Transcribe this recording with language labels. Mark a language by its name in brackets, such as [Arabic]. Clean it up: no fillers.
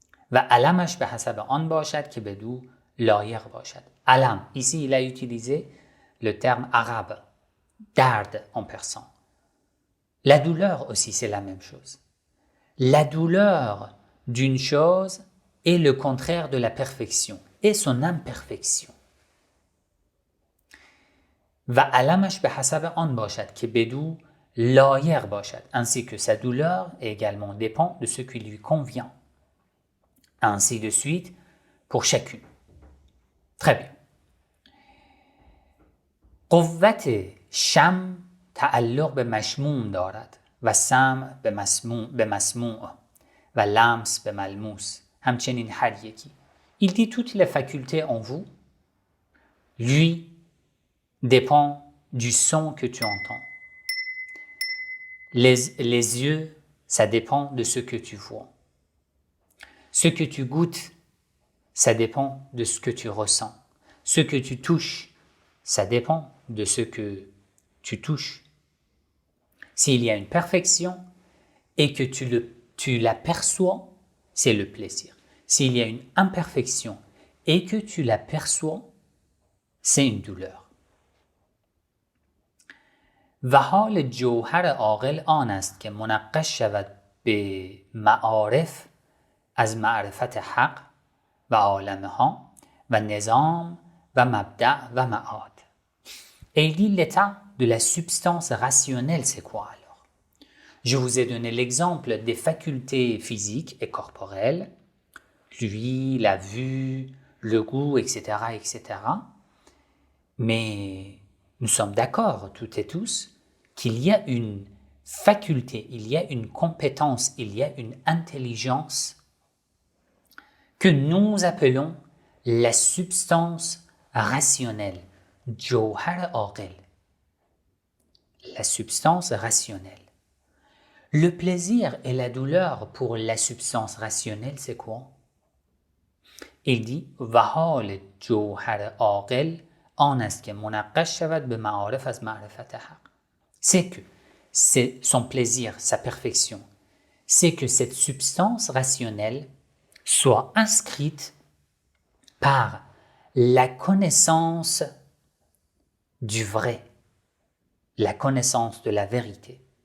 [Persian] و علمش به حسب آن باشد که بدو لایق باشد. [French] علم, ici il a utilisé le terme arabe, dard en persan. La douleur aussi, c'est la même chose. La douleur d'une chose est le contraire de la perfection et son imperfection. [Persian] و علمش به حسب آن باشد که بدو لایق باشد, [French] ainsi que sa douleur également dépend de ce qui lui convient. Ainsi de suite pour chacune. Très bien. [Persian] قوت شم تعلق به مشموم دارد و سمع به مسموع و لمس به ملموس. همچنین هر یکی. [French] Il dit toutes les facultés en vous, lui, dépend du son que tu entends. Les yeux, ça dépend de ce que tu vois. Ce que tu goûtes, ça dépend de ce que tu ressens. Ce que tu touches, ça dépend de ce que tu touches. S'il y a une perfection et que tu l'aperçois, c'est le plaisir. S'il y a une imperfection et que tu l'aperçois, c'est une douleur. [Persian] و حال جوهر عاقل آن است که منقش شود به معارف از معرفت حق و عالمها و نظام و مبدأ و معاد. [French] Et il dit l'état de la substance rationnelle, c'est quoi alors? Je vous ai donné l'exemple des facultés physiques et corporelles, l'ouïe, la vue, le goût, etc., etc. Mais nous sommes d'accord, toutes et tous, qu'il y a une faculté, il y a une compétence, il y a une intelligence que nous appelons la substance rationnelle, jawhar aqil, la substance rationnelle. Le plaisir et la douleur pour la substance rationnelle, c'est quoi? Il dit [Persian] وحال جوهر عاقل آن است که منقش شود به معارف از معرفت حق. [French] C'est que c'est son plaisir, sa perfection, c'est que cette substance rationnelle soit inscrite par la connaissance du vrai, la connaissance de la vérité,